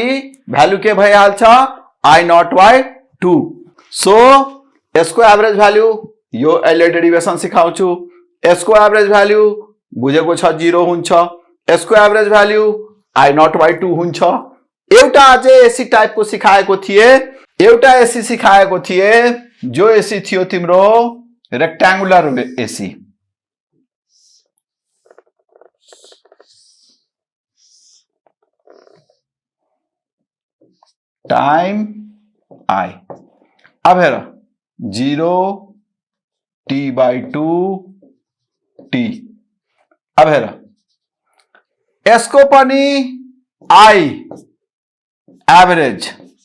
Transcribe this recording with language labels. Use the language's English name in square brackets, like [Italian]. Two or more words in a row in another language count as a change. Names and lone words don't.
[Nepali] भ्यालु के भइहाल्छ [English] I naught by 2 [Nepali] सो यसको [English] average value [Nepali] यो अहिले डेरिवेसन सिकाउँछु यसको [English] average value [Nepali] बुझेको छ 0 हुन्छ यसको [English] average value I naught by 2 [Nepali] हुन्छ एउटा अझै एसी टाइपको सिकाएको थिए एउटा एसी सिकाएको थिए जो एसी थियो तिम्रो [English] rectangular AC [Nepali] टाइम I अब हेर 0 t/2 t अब हेर यसको पनि I एभरेज